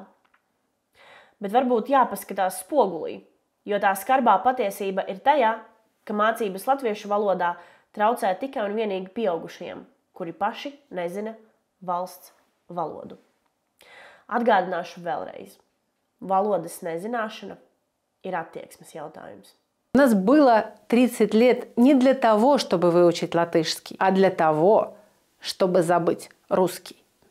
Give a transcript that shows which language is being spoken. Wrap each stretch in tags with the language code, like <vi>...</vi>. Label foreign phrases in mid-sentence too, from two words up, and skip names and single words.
<lv>Bet varbūt jāpaskatās spogulī, jo tā skarbā patiesība ir tajā, ka mācības latviešu valodā traucē tikai un vienīgi pieaugušajiem, kuri paši nezina valsts valodu. Atgādināšu vēlreiz. Valodas nezināšana ir attieksmes jautājums.</lv> <ru>У нас было 30 лет не для того, чтобы выучить латышский, а для того, чтобы забыть русский.</ru>